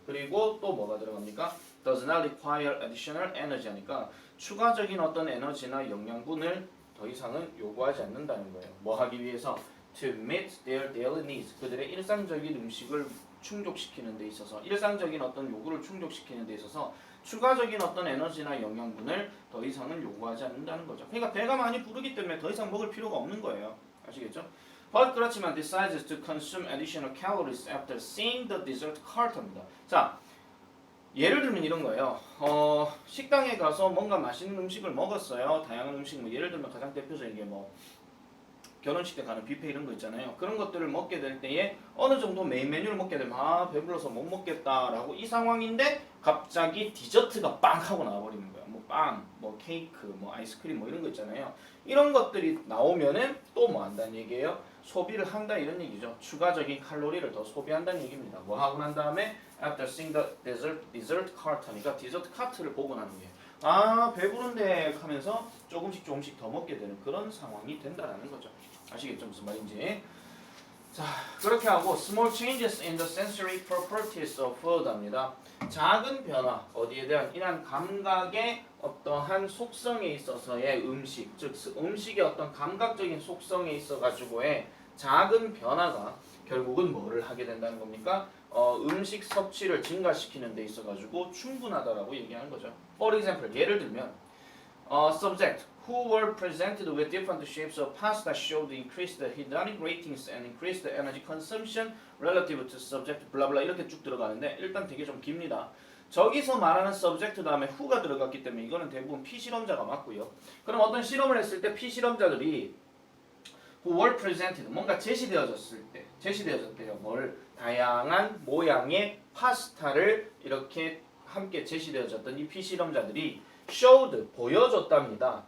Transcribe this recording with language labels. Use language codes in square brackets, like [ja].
[ko] 그리고 또 뭐가 들어갑니까? [en] does not require additional energy [ko] 하니까 추가적인 어떤 에너지나 영양분을 더 이상은 요구하지 않는다는 거예요. 뭐 하기 위해서? [en] to meet their daily needs, [ko] 그들의 일상적인 음식을 충족시키는 데 있어서, 일상적인 어떤 요구를 충족시키는 데 있어서 추가적인 어떤 에너지나 영양분을 더 이상은 요구하지 않는다는 거죠. 그러니까 배가 많이 부르기 때문에 더 이상 먹을 필요가 없는 거예요. 아시겠죠? [en] But [ko] 그렇지만 [en] decides to consume additional calories after seeing the dessert cart입니다. [ko] 자, 예를 들면 이런 거예요. 식당에 가서 뭔가 맛있는 음식을 먹었어요. 다양한 음식, 뭐 예를 들면 가장 대표적인 게 뭐 결혼식 때 가는 뷔페 이런 거 있잖아요. 그런 것들을 먹게 될 때에 어느 정도 메인 메뉴를 먹게 되면 아 배불러서 못 먹겠다라고 이 상황인데 갑자기 디저트가 빵 하고 나와버리는 거야. 뭐 빵, 뭐 케이크, 뭐 아이스크림 뭐 이런 거 있잖아요. 이런 것들이 나오면은 또 뭐 한다는 얘기예요? 소비를 한다 이런 얘기죠. 추가적인 칼로리를 더 소비한다는 얘기입니다. 뭐 하고 난 다음에 [en] after seeing the dessert cart [ko] 하니까 디저트 카트를 보고 난 후에 아 배부른데 하면서 조금씩 더 먹게 되는 그런 상황이 된다라는 거죠. 아시겠죠 무슨 말인지? 자 그렇게 하고 [en] small changes in the sensory properties of food 합니다. [ko] 작은 변화 어디에 대한 이런 감각의 어떠한 속성에 있어서의 음식 즉 음식의 어떤 감각적인 속성에 있어 가지고의 작은 변화가 결국은 뭐를 하게 된다는 겁니까? 음식 섭취를 증가시키는 데 있어 가지고 충분하다라고 얘기하는 거죠. [en] For example [ko] 예를 들면 [en] subject who were presented with different shapes of pasta showed increased hedonic ratings and increased energy consumption relative to subject blah blah [ko] 이렇게 쭉 들어가는데 일단 되게 좀 깁니다. 저기서 말하는 subject 다음에 who가 들어갔기 때문에 이거는 대부분 피실험자가 맞고요. 그럼 어떤 실험을 했을 때 피실험자들이 [en] who were presented [ko] 뭔가 제시되어졌대요. 뭘 다양한 모양의 파스타를 이렇게 함께 제시되어졌던 이 피실험자들이 showed 보여줬답니다.